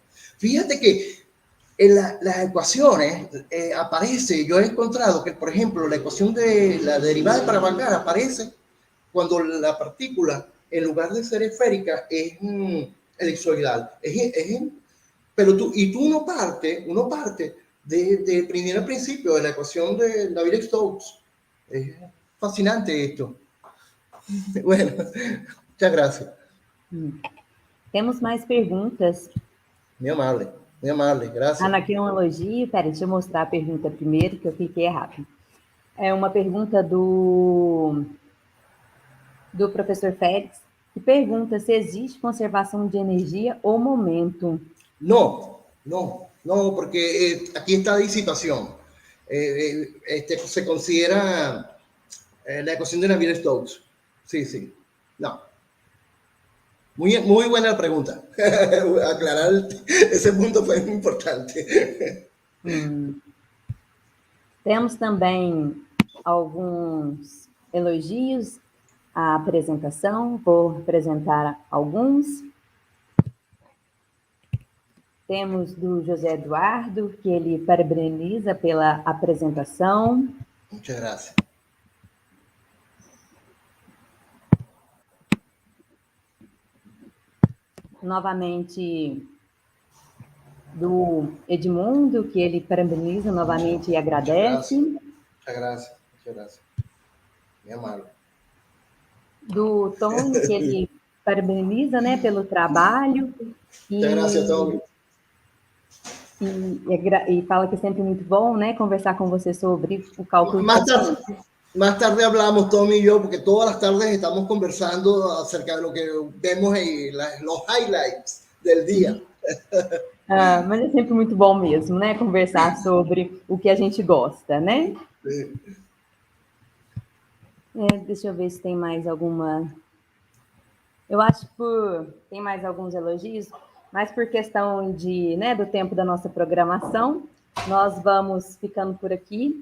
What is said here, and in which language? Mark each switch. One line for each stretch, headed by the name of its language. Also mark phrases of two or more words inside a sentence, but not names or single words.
Spanish: Fíjate que en las ecuaciones aparece, yo he encontrado que, por ejemplo, la ecuación de la derivada de Paravankar aparece cuando la partícula, en lugar de ser esférica, es elipsoidal. Pero uno parte de primer principio de la ecuación de Navier-Stokes. Es fascinante esto. Bueno, muchas gracias.
Portuguese: Temos mais perguntas.
Spanish: Muy amable, gracias.
Portuguese: Ana, aqui é um elogio. Peraí, deixa eu mostrar a pergunta primeiro, que eu cliquei errado. É uma pergunta do professor Félix, que pergunta se existe conservação de energia ou momento.
Spanish: No, porque aquí está disipación. Se considera la ecuación de Navier-Stokes. Sí, no. Muy buena pregunta.
Portuguese: Aclarar esse ponto foi muito importante. Temos também alguns elogios à apresentação. Vou apresentar alguns. Temos do José Eduardo, que ele parabeniza pela apresentação.
Spanish: Muchas gracias.
Portuguese: Novamente, do Edmundo, que ele parabeniza novamente e agradece.
Spanish: Muchas gracias. Muy amable.
Portuguese: Do Tony, que ele parabeniza, né, pelo trabalho.
Spanish: Muchas gracias, Tony.
Portuguese: E fala que é sempre muito bom, né, conversar com você sobre o cálculo.
Spanish: Más tarde hablamos, Tommy y yo, porque todas las tardes estamos conversando acerca de lo que vemos en los highlights del día.
Portuguese: Mas é sempre muito bom mesmo, né, conversar sobre o que a gente gosta, né? Sim. Deixa eu ver se tem mais alguma... Eu acho que tem mais alguns elogios, mas por questão do tempo da nossa programação, nós vamos ficando por aqui.